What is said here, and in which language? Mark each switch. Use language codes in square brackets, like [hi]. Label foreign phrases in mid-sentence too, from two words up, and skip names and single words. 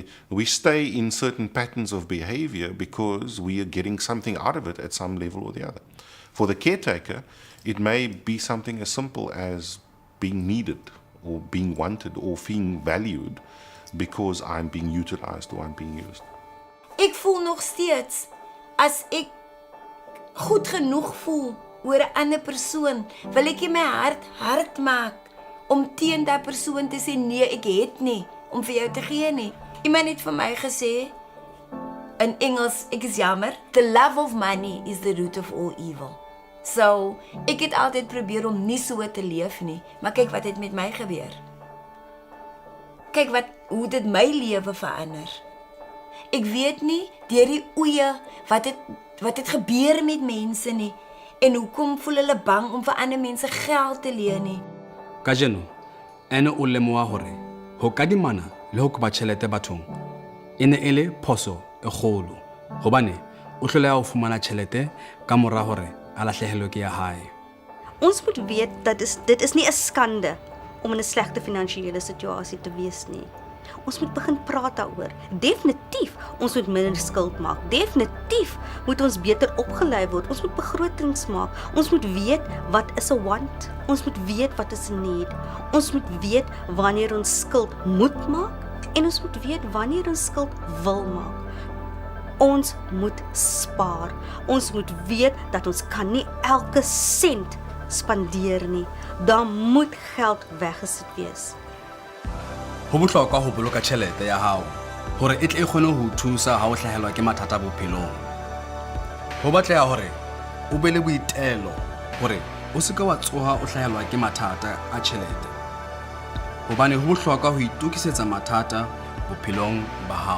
[en] We stay in certain patterns of behavior because we are getting something out of it at some level or the other. For the caretaker, it may be something as simple as being needed or being wanted or feeling valued because I'm being utilized or I'm being used. [af] Ek voel nog steeds as ek goed genoeg voel oor 'n ander persoon, wil ek nie my hart maak om teen daai persoon te sê nee, ek het nie om vir jou te gee nie. Iemand het vir my gesê in Engels, ek is jammer, [en] the love of money is the root of all evil. So, [af] ek het altyd probeer om nie so te leef nie, maar kyk wat het met my gebeur. Kyk hoe dit my lewe verander. Ek weet nie deur die oeye wat het gebeur met mense nie en hoekom voel hulle bang om vir ander mense geld te leen nie. [st] Kajeno ene o lemoa hore ho kadimana le ho kopa tjhelete bathong ene ele phoso e kgolo hobane o hloleha ho fumana tjhelete ka mora hore a lahlehelwe ke ya hae. [af] Ons moet weet dat dit is nie 'n skande om in 'n slegte finansiële situasie te wees nie. Ons moet begin praat daaroor. Definitief, ons moet minder skuld maak. Definitief moet ons beter opgelei word. Ons moet begrotings maak. Ons moet weet wat is 'n want. Ons moet weet wat is 'n need. Ons moet weet wanneer ons skuld moet maak en ons moet weet wanneer ons skuld wil maak. Ons moet spaar. Ons moet weet dat ons kan nie elke sent spandeer nie. Daar moet geld weggesit wees. [st] Ho bohlokwa ho boloka tjhelete ya hao hore e tle e kgone ho thusa ha o hlahelwa ke mathata bophelong. Ho batleha hore o be le boitelo hore o se ka wa tsoha o hlahelwa ke mathata a tjhelete. Hobane ho bohlokwa ho itokisetsa mathata bophelong ba hao.